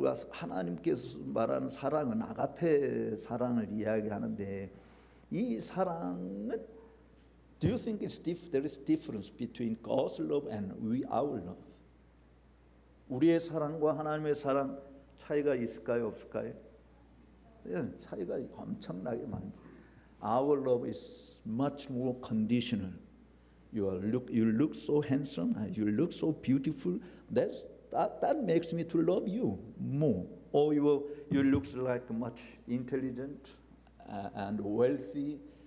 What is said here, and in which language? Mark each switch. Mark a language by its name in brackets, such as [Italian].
[Korean] 하나님께서 말하는 사랑은 아가페 사랑을 이야기하는데 이 사랑은 [English] Do you think there is difference between God's love and our love? [Korean] 우리의 사랑과 하나님의 사랑 차이가 있을까요, 없을까요? 예, 차이가 엄청나게 많죠. [English] Our love is much more conditional. You look so handsome, you look so beautiful. That makes me to love you more. Or you look like much intelligent and wealthy.